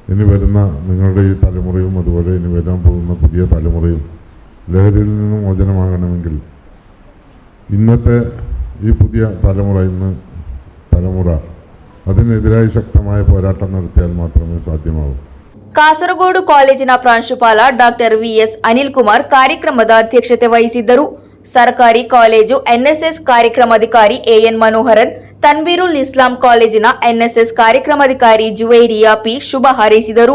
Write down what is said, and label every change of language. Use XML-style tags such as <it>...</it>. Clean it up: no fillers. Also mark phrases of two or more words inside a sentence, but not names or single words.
<ml>ഇനി വരുന്ന നിങ്ങളുടെ ഈ തലമുറയും അതുപോലെ ഇനി വരാൻ പോകുന്ന പുതിയ തലമുറയും ലഹരിയിൽ നിന്ന് മോചനമാകണമെങ്കിൽ ഇന്നത്തെ ഈ പുതിയ തലമുറ അതിനെതിരായി ശക്തമായ പോരാട്ടം നടത്തിയാൽ മാത്രമേ സാധ്യമാവൂ.</ml> <kn>ಕಾಸರಗೋಡು ಕಾಲೇಜಿನ ಪ್ರಾಂಶುಪಾಲ ಡಾಕ್ಟರ್ ವಿಎಸ್ ಅನಿಲ್ ಕುಮಾರ್ ಕಾರ್ಯಕ್ರಮದ ಅಧ್ಯಕ್ಷತೆ ವಹಿಸಿದ್ದರು. ಸರ್ಕಾರಿ ಕಾಲೇಜು ಎನ್ಎಸ್ಎಸ್ ಕಾರ್ಯಕ್ರಮಾಧಿಕಾರಿ ಎಎನ್ ಮನೋಹರನ್, ತನ್ವೀರುಲ್ ಇಸ್ಲಾಂ ಕಾಲೇಜಿನ ಎನ್ಎಸ್ಎಸ್ ಕಾರ್ಯಕ್ರಮಾಧಿಕಾರಿ ಜುವೈರಿಯಾ ಪಿ ಶುಭ ಹಾರೈಸಿದರು.</kn>